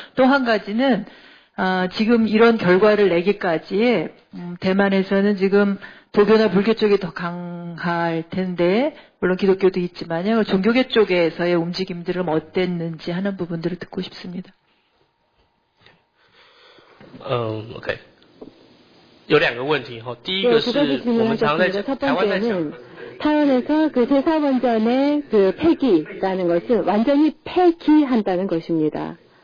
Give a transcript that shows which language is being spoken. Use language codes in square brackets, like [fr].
[ko] 또 한 가지는 지금 이런 결과를 내기까지 대만에서는 지금 도교나 불교 쪽이 더 강할 텐데 물론 기독교도 있지만요. 종교계 쪽에서의 움직임들은 어땠는지 하는 부분들을 듣고 싶습니다. OK。 [zh] 有两个问题哈，第一个是我们常在台湾在讲。 [ko] 타원에서 그 제사원전의 그 폐기라는 것은 완전히 폐기한다는 것입니다.